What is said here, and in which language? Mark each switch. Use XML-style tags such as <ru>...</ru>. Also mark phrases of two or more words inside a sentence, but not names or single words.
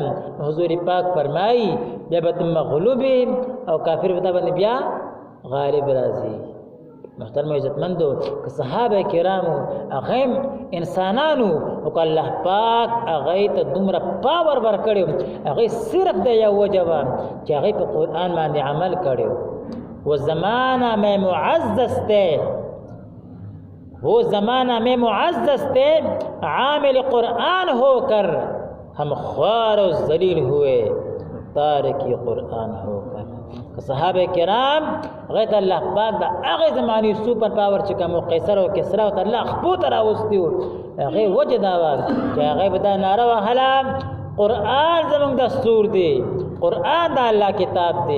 <ps>حضور پاک فرمایي بیا به ته مغلوب او کافر به تا باندې بیا غالب راځي. محترم عزتمندو که صحابه کرامو هغه انسانانو او که الله پاک هغه ته دومره پاور ورکړی هغه صرف د یو وجه وه چې هغه په قرآن باندې عمل کړی.</ps> <ur>وہ زمانہ میں معزز تھے، وہ زمانہ میں معزز تھے، عامل قرآن ہو کر ہم خوار و ذلیل ہوئے تارکی قرآن ہو کر.</ur> <ps>صحابه کرام غیت الله پاک دا هغه زمانی</ps> <en>super power</en> <ps>چې کوم قیصر او کسرا او الله خپو تر اوستیو هغه وجه دا و چې هغه به دا ناره وهله قرآن زمونږ دستور دی، قرآن دا الله کتاب دی.</ps>